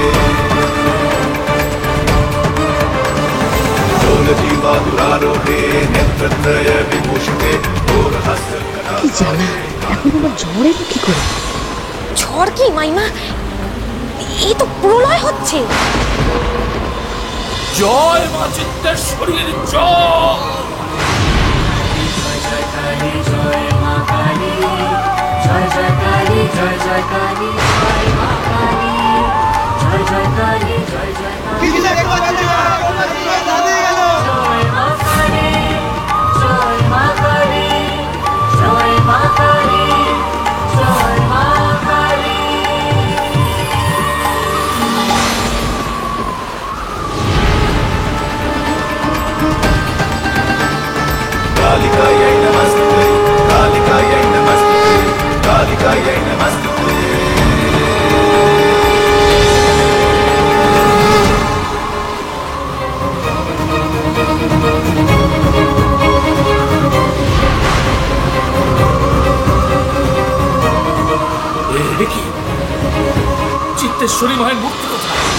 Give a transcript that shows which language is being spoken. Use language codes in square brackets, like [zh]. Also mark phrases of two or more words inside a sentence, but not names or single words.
[sa] शूलजीवातुरारोहे नेत्रत्रय विभूषिते घोरहस्रकला। [bn] কি জানা এখন আমার ঝড় এলো কি করে? ঝড় কি মাইমা? এই তো প্রলয় হচ্ছে। জয় মা চিত্তেশ্বরীর জয়। জয় মা কালী, জয় জয় কালী, জয় জয় কালী, জয় মা কালী, জয় জয় কালী, জয় জয় কালী, জয় মা কালী, জয় মা কালী, জয় মা কালী, জয় মা কালী। [sa] कालिकायै नमस्तुते, कालिकायै नमस्तुते, कालिकायै नमस्तुते। [bn] দেখি চিত্তেশ্বরী মায়ের মূর্তি কোথায়?